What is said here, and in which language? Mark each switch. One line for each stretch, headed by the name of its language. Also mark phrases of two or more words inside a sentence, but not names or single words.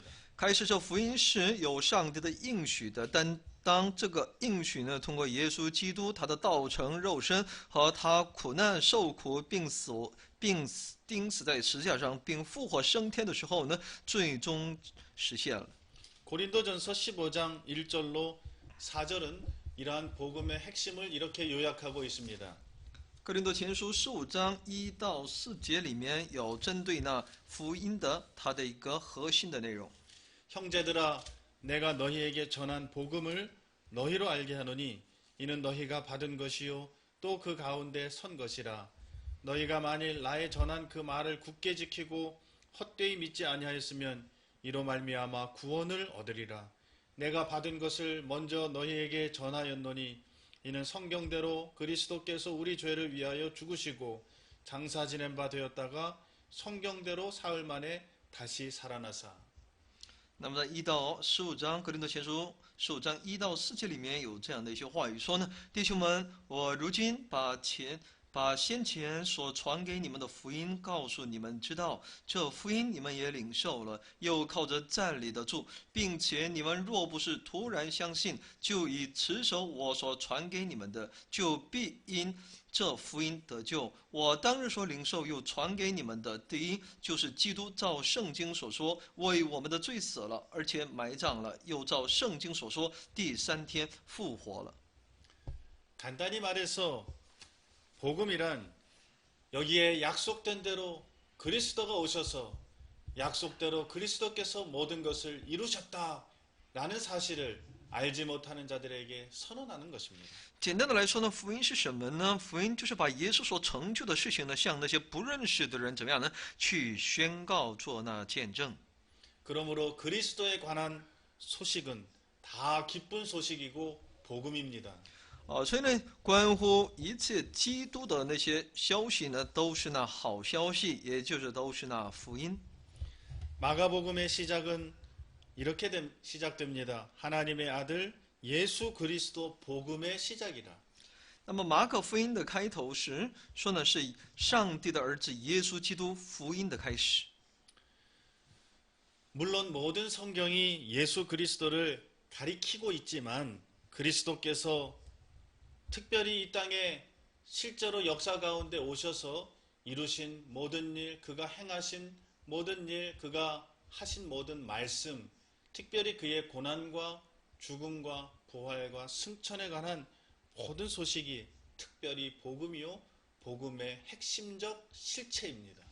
Chinese: 开始这福音是有上帝的应许的，但当这个应许呢，通过耶稣基督他的道成肉身和他苦难受苦并钉死在十字架上，并复活升天的时候呢，最终实现了。
Korean: 고린도전서 15장 1절로 4절은 이러한 복음의 핵심을 이렇게 요약하고 있습니다.
Chinese: 哥林多前书15章1到4节里面有针对那福音的它的一个核心的内容。
Korean: 형제들아 내가 너희에게 전한 복음을 너희로 알게 하노니 이는 너희가 받은 것이요 또 그 가운데 선 것이라. 너희가 만일 나의 전한 그 말을 굳게 지키고 헛되이 믿지 아니하였으면 이로 말미암아 구원을 얻으리라. 내가 받은 것을 먼저 너희에게 전하였노니 이는 성경대로 그리스도께서 우리 죄를 위하여 죽으시고 장사 지낸 바 되었다가 성경대로 사흘 만에 다시 살아나사.
Chinese: 那么在1到15章，哥林多前书15章1到4节里面有这样的一些话语说呢：弟兄们，我如今把先前所传给你们的福音告诉你们知道，这福音你们也领受了，又靠着站立得住，并且你们若不是突然相信，就以持守我所传给你们的，就必因这福音得救。我当日所领受又传给你们的，第一就是基督照圣经所说为我们的罪死了，而且埋葬了，又照圣经所说第3天复活了。
Korean: 간단히 말해서 복음이란 여기에 약속된 대로 그리스도가 오셔서 약속대로 그리스도께서 모든 것을 이루셨다라는 사실을 알지 못하는 자들에게 선언하는 것입니다.
Chinese: 简单的来说呢，福音是什么呢？福音就是把耶稣所成就的事情呢，向那些不认识的人怎么样呢？去宣告做那见证。
Korean: 그러므로 그리스도에 관한 소식은 다 기쁜 소식이고 복음입니다.
Chinese: 所以呢，关乎一切基督的那些消息呢，都是那好消息，也就是都是那福音。
Korean: 마가복음의 시작은 이렇게 시작됩니다. 하나님의 아들 예수 그리스도 복음의 시작이라.
Chinese: 那么马可福音的开头时说呢，是上帝的儿子耶稣基督福音的开始。
Korean: 물론 모든 성경이 예수 그리스도를 가리키고 있지만 그리스도께서 특별히 이 땅에 실제로 역사 가운데 오셔서 이루신 모든 일, 그가 행하신 모든 일, 그가 하신 모든 말씀, 특별히 그의 고난과 죽음과 부활과 승천에 관한 모든 소식이 특별히 복음이요, 복음의 핵심적 실체입니다.